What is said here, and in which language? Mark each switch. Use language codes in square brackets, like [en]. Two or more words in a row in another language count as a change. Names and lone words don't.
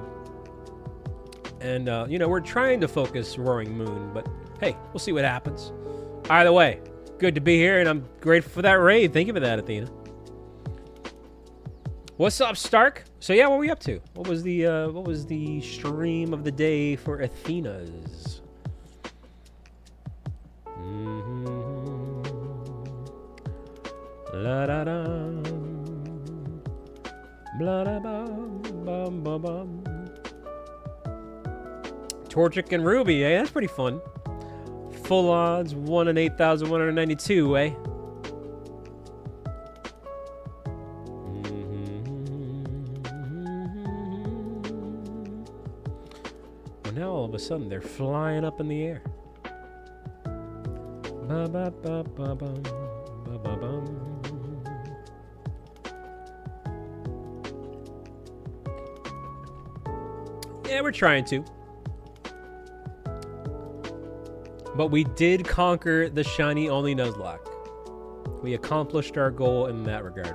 [en] And, you know, we're trying to focus Roaring Moon, but hey, we'll see what happens. Either way, good to be here, and I'm grateful for that raid. Thank you for that, Athena. What's up, Stark? So yeah, what were we up to? What was the stream of the day for Athena's? La da da, blah da bum bum bum bum. Torchic and Ruby, eh? That's pretty fun. Full odds, 1 in 8,192, eh? Well, now all of a sudden they're flying up in the air. Ba ba ba ba bum, ba ba bum. Yeah, we're trying to. But we did conquer the shiny only Nuzlocke. We accomplished our goal in that regard.